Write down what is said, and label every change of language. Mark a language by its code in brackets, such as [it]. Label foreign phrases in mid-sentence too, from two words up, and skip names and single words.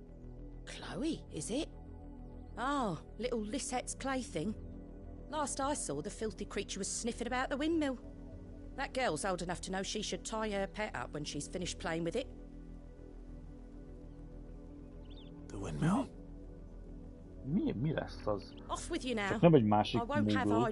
[en] Chloe, is it? Oh, little Lisette's plaything. Last I saw, the filthy creature was sniffing about the windmill. That girl's old enough to know she should tie her pet up when she's finished playing with it. The windmill? [hu] Mi lesz az? [en] Off with you now. [hu] Csak nem egy másik [en] I won't have Moogle.